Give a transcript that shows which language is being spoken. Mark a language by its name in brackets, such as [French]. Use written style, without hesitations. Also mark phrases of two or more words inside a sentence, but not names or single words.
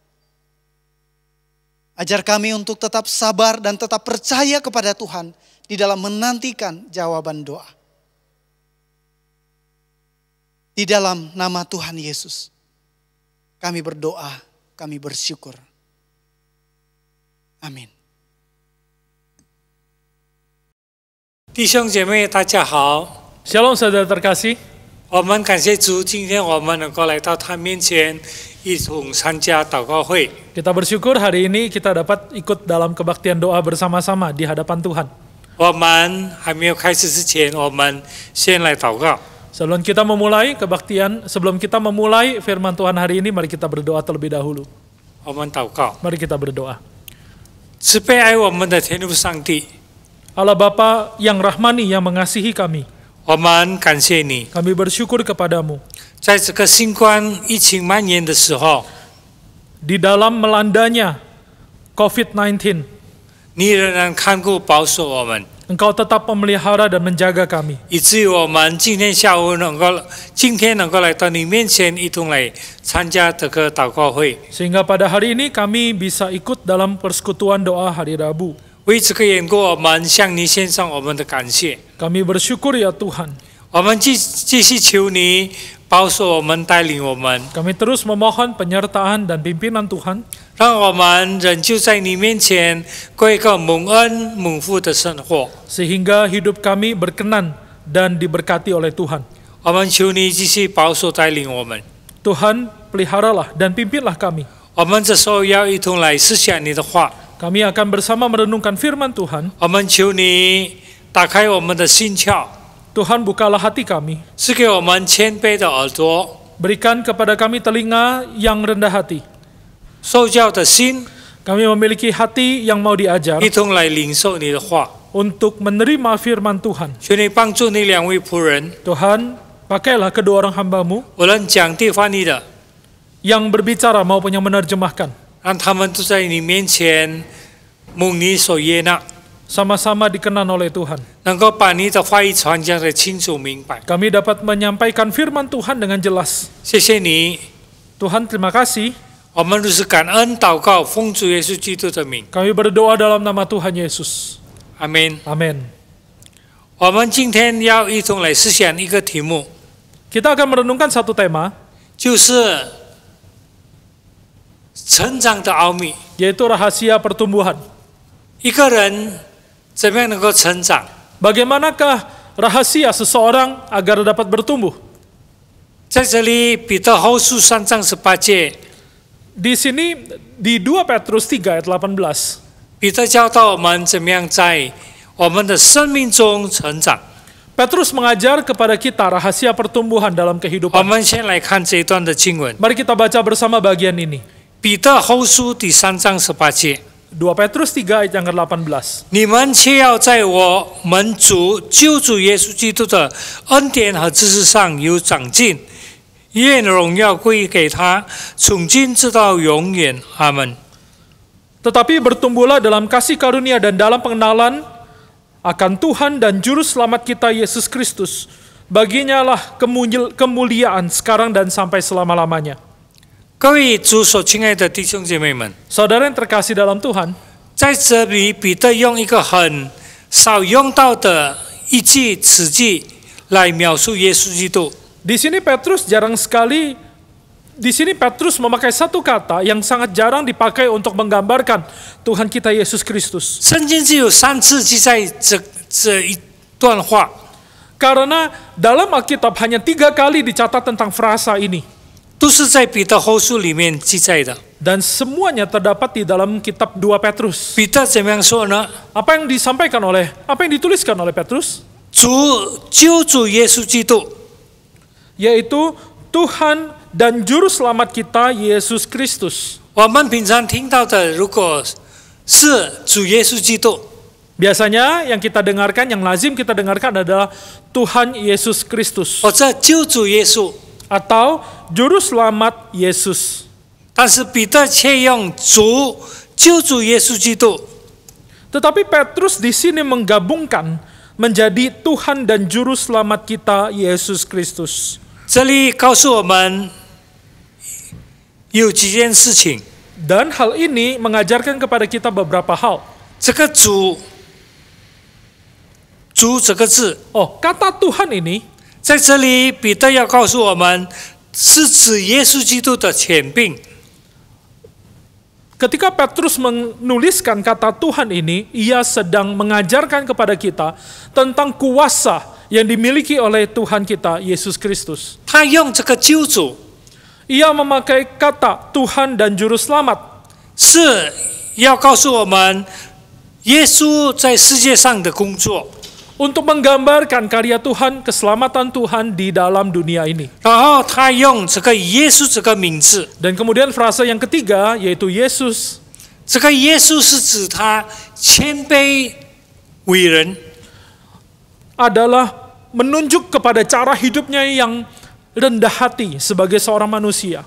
[Indonesian] Ajar kami untuk tetap sabar dan tetap percaya kepada Tuhan di dalam menantikan jawaban doa. Di dalam nama Tuhan Yesus, kami berdoa, kami bersyukur. Amin. [Chinese] 弟兄姐妹，大家好， [Indonesian] Shalom saudara terkasih, [Chinese] 我们感谢主，今天我们能够来到他面前，一同参加祷告会。 [Indonesian] Kita bersyukur hari ini kita dapat ikut dalam kebaktian doa bersama-sama di hadapan Tuhan. [Chinese] 我们还没有开始之前，我们先来祷告。 [Indonesian] Sebelum kita memulai kebaktian, sebelum kita memulai firman Tuhan hari ini, mari kita berdoa terlebih dahulu. [Chinese] 我们祷告， [Indonesian] Mari kita berdoa. [Chinese] 慈悲爱我们的天父上帝， [Indonesian] Allah Bapa yang rahmani, yang mengasihi kami, [Chinese] 我们感谢你， [Indonesian] kami bersyukur kepadamu. [Chinese] 在这个新冠疫情蔓延的时候， [Indonesian] Di dalam melandanya COVID-19, [Chinese] 你仍然看顾保守我们， [Indonesian] Engkau tetap memelihara dan menjaga kami. [Chinese] 以至于我们今天下午今天能够来到你面前，一同来参加这个祷告会。 [Indonesian] Sehingga pada hari ini kami bisa ikut dalam persekutuan doa hari Rabu. [Chinese] 为这个缘故，我们向你献上我们的感谢。 [Indonesian] Kami bersyukur ya Tuhan. [Chinese] 我们继续求你保守我们，带领我们， [Indonesian] Kami terus memohon penyertaan dan pimpinan Tuhan, [Chinese] 让我们仍旧在你面前过一个蒙恩蒙福的生活。 [Indonesian] sehingga hidup kami berkenan dan diberkati oleh Tuhan. [Chinese] 我们求你继续保守带领我们。 [Indonesian] Tuhan, peliharalah dan pimpinlah kami. [Chinese] 我们这时候要一同来思想你的话。 [Indonesian] Kami akan bersama merenungkan firman Tuhan. [Chinese] 我们求你打开我们的心窍， [Indonesian] Tuhan, bukalah hati kami. [Chinese] 赐给我们谦卑的耳朵， [Indonesian] Berikan kepada kami telinga yang rendah hati. [Chinese] 受教的心， [Indonesian] Kami memiliki hati yang mau diajar [Chinese] 一同来领受你的话。 [Indonesian] untuk menerima firman Tuhan. [Chinese] 求你帮助你两位仆人， [Indonesian] Tuhan, pakailah kedua orang hamba-Mu [Chinese] 无论讲地翻译的， [Indonesian] yang berbicara maupun yang menerjemahkan. [Chinese] 让他们都在你面前蒙你所悦纳， [Indonesian] Sama-sama dikenan oleh Tuhan. [Chinese] 能够把你的话语传讲的清楚明白。 [Indonesian] Kami dapat menyampaikan firman Tuhan dengan jelas. [Chinese] 谢谢你， [Indonesian] Tuhan, terima kasih. [Chinese] 我们如此感恩祷告，奉主耶稣基督的名， [Indonesian] Kami berdoa dalam nama Tuhan Yesus. [Chinese] 阿门。 [Indonesian] Amin. [Chinese] 我们今天要一同来思想一个题目， [Indonesian] Kita akan merenungkan satu tema, [Chinese] 就是成长的奥秘。 [Indonesian] yaitu rahasia pertumbuhan. [Chinese] 一个人怎么样能够成长？ [Indonesian] Bagaimanakah rahasia seseorang agar dapat bertumbuh? [Chinese] 在这里，彼得后书3章18节， [Indonesian] Di sini di 2 Petrus 3 ayat 18, [Chinese] 彼得教导我们怎么样在我们的生命中成长。 [Indonesian] Petrus mengajar kepada kita rahasia pertumbuhan dalam [Chinese] 我 [Indonesian] kehidupan. [Chinese] 们先来看这一段的经文， [Indonesian] Mari kita baca bersama bagian ini. [Chinese] 彼得后书第3章18节。 [Indonesian] 2 Petrus 3 ayat yang ke-18. [Chinese] 你们却要在我们救主耶稣基督的恩典和知识上有长进，愿荣耀归给他，从今直到永远。阿门。 [Indonesian] Tetapi bertumbuhlah dalam kasih karunia dan dalam pengenalan akan Tuhan dan Juru Selamat kita Yesus Kristus. Baginya lah kemuliaan sekarang dan sampai selama-lamanya. [Chinese] 各位主所亲爱的弟兄姐妹们， [Indonesian] Saudara yang terkasih dalam Tuhan, [Chinese] 在这里彼得用一个很少用到的一句词句来描述耶稣基督。 [Indonesian] di sini Petrus memakai satu kata yang sangat jarang dipakai untuk menggambarkan Tuhan kita Yesus Kristus. [Chinese] 圣经只有3次记载这一段话， [Indonesian] Karena dalam Alkitab hanya 3 kali dicatat tentang frasa ini. [Chinese] 都是在彼得后书里面记载的。 [Indonesian] Dan semuanya terdapat di dalam kitab 2 Petrus. [Chinese] 彼得怎么样说呢？ [Indonesian] Apa yang dituliskan oleh Petrus? [Chinese] 救主耶稣基督， [Indonesian] Yaitu Tuhan dan Juru Selamat kita Yesus Kristus. [Chinese] 我们平常听到的，如果是主耶稣基督， [Indonesian] Biasanya yang kita dengarkan, yang lazim kita dengarkan adalah Tuhan Yesus Kristus [Chinese] 或者救主耶稣， [Indonesian] atau Juru Selamat Yesus. [Chinese] 但是彼得却用救主耶稣基督。 [Indonesian] Tetapi Petrus di sini menggabungkan menjadi Tuhan dan Juru Selamat kita Yesus Kristus. [Chinese] 这里告诉我们有几件事情。 [Indonesian] Dan hal ini mengajarkan kepada kita beberapa hal. [Chinese] 这个主这个字， [Indonesian] kata Tuhan ini [Chinese] 在这里彼得要告诉我们，是指耶稣基督的权柄。 [Indonesian] Ketika Petrus menuliskan kata Tuhan ini, ia sedang mengajarkan kepada kita tentang kuasa yang dimiliki oleh Tuhan kita Yesus Kristus. [Chinese] 他用这个救主 [Indonesian] Ia memakai kata Tuhan dan Juru Selamat [Chinese] 是要告诉我们耶稣在世界上的工作， [Indonesian] untuk menggambarkan karya Tuhan, keselamatan Tuhan di dalam dunia ini. [Chinese] 然后他用这个耶稣这个名字， [Indonesian] Dan kemudian frase yang ketiga yaitu Yesus. [Chinese] 这个耶稣是指他谦卑伟人， [Indonesian] adalah menunjuk kepada cara hidupnya yang rendah hati sebagai seorang manusia.